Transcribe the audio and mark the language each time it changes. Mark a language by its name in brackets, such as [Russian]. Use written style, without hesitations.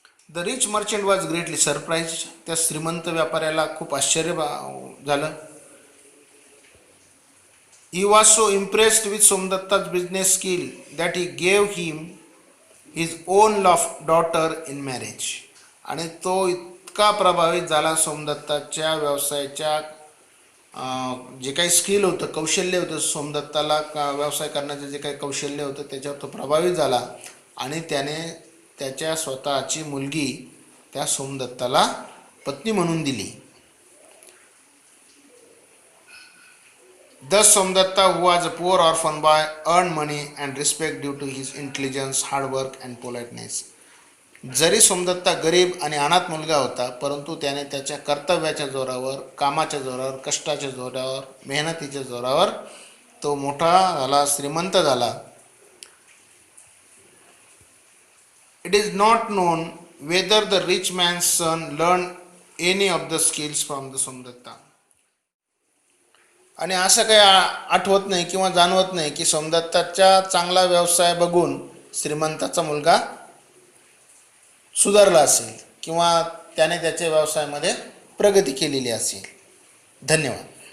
[English] The rich merchant was greatly surprise. [Marathi] त्या श्रीमंत व्यापाऱ्याला खूप आश्चर्य झालं. [English] He was so impressed with Somdatta's business skill that he gave him his own daughter in marriage. [Marathi] आणि तो इतका प्रभावित झाला सोमदत्ताच्या व्यवसायाच्या जे काही स्किल होतं, कौशल्य होतं, सोमदत्ताला व्यवसाय करण्याचं जे काही कौशल्य होतं त्याच्यावर तो प्रभावित झाला आणि त्याने त्याच्या स्वतःची मुलगी त्या सोमदत्ताला पत्नी म्हणून दिली. [English] Thus Somdatta, who was a poor orphan boy, earned money and respect due to his intelligence, hard work and politeness. [Marathi] जरी सोमदत्ता गरीब आणि अनाथ मुलगा होता, परंतु त्याने त्याच्या कर्तव्याच्या जोरावर, कामाच्या जोरावर, कष्टाच्या जोरावर, मेहनतीच्या जोरावर तो मोठा झाला, श्रीमंत झाला. [English] It is not known whether the rich man's son learned any of the skills from the Somdatta. [Marathi] आणि असं काही आठवत नाही किंवा जाणवत नाही की सोमदत्ताचा चांगला व्यवसाय बघून श्रीमंताचा मुलगा सुधारला असेल किंवा त्याने त्याच्या व्यवसायामध्ये प्रगती केलेली असेल. धन्यवाद.